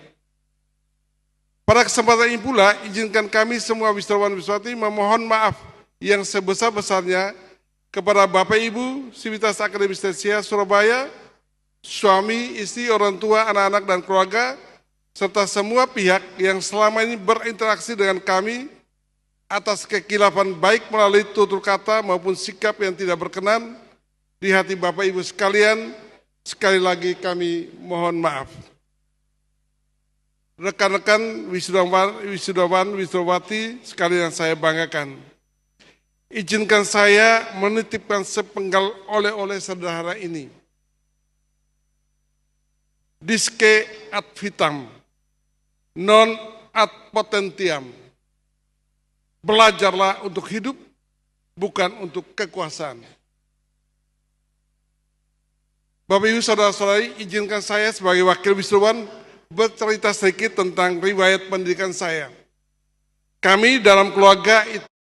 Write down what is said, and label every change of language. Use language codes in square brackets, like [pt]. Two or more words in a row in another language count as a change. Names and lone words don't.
[id] Pada kesempatan ini pula, izinkan kami semua wisudawan wisudawati memohon maaf yang sebesar-besarnya kepada Bapak Ibu Sivitas Akademik Stesia Surabaya, suami, istri, orang tua, anak-anak, dan keluarga, serta semua pihak yang selama ini berinteraksi dengan kami atas kekilafan baik melalui tutur kata maupun sikap yang tidak berkenan di hati Bapak Ibu sekalian. Sekali lagi kami mohon maaf. Rekan-rekan wisudawan, wisudawati sekalian yang saya banggakan, izinkan saya menitipkan sepenggal oleh-oleh sederhana ini. [la] Disce ad vitam, non ad potentiam. [id] Belajarlah untuk hidup, bukan untuk kekuasaan. Bapak Ibu saudara-saudari, izinkan saya sebagai wakil wisudawan bercerita sedikit tentang riwayat pendidikan saya. Kami dalam keluarga itu